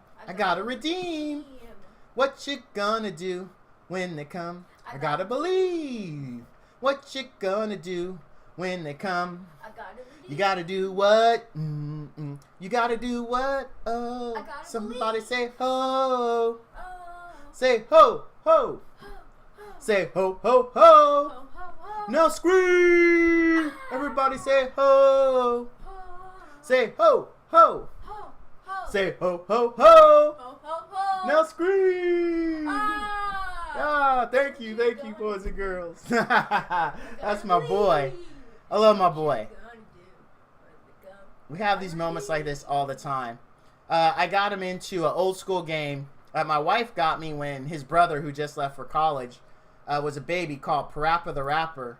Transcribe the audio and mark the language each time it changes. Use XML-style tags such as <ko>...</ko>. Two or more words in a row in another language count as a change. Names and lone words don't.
<en>I gotta redeem. What you gonna do when they come? I gotta believe. What you gonna do when they come? I gotta redeem. You gotta do what? You gotta do what? Oh, I gotta somebody believe. say ho. Oh. Say ho, ho. Ho, ho. Say ho, ho, ho. Ho, ho, ho. Now scream. Everybody say ho. Ho. Say ho, ho. Ho, ho. Say ho, ho, ho. Ho, ho, ho. Now scream. Ah. Thank you, boys and girls. That's my boy. I love my boy. We have these moments like this all the time. I got him into an old school game that my wife got me when his brother, who just left for college, was a baby, called Parappa the Rapper.</en>